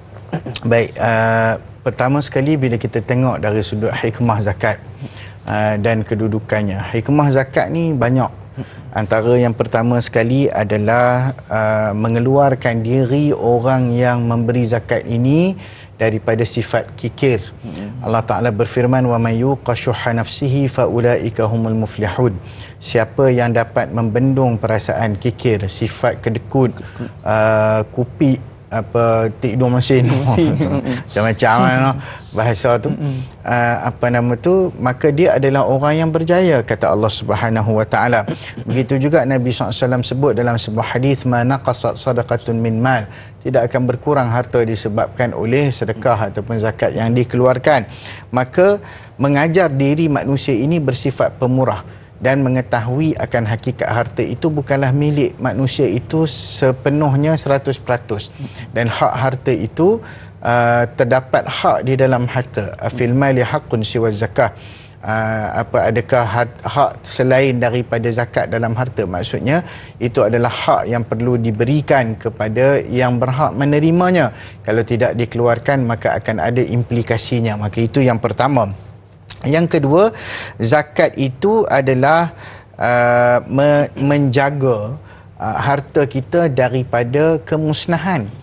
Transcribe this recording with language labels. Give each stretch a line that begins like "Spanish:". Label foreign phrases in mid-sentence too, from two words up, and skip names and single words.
Malay: Baik, pertama sekali bila kita tengok dari sudut hikmah zakat dan kedudukannya. Hikmah zakat ni banyak. Antara yang pertama sekali adalah mengeluarkan diri orang yang memberi zakat ini daripada sifat kikir. Allah Ta'ala berfirman,
Arabic: ومن يوق شح نفسه فأولئك هم المفلحون.
Malay: Siapa yang dapat membendung perasaan kikir, sifat kedekut, kupi, tidur mesin macam-macam bahasa tu, maka dia adalah orang yang berjaya, kata Allah
Arabic: سبحانه وتعالى.
Malay: Begitu juga Nabi SAW sebut dalam sebuah hadis,
Arabic: ما نقصت صدقة من مال,
Malay: tidak akan berkurang harta disebabkan oleh sedekah ataupun zakat yang dikeluarkan. Maka mengajar diri manusia ini bersifat pemurah dan mengetahui akan hakikat harta itu bukanlah milik manusia itu sepenuhnya 100%, dan hak harta itu terdapat hak di dalam harta.
Arabic: في المال حق سوى الزكاة.
Malay: Adakah hak selain daripada zakat dalam harta? Maksudnya itu adalah hak yang perlu diberikan kepada yang berhak menerimanya. Kalau tidak dikeluarkan maka akan ada implikasinya. Maka itu yang pertama. Yang kedua, zakat itu adalah menjaga harta kita daripada kemusnahan.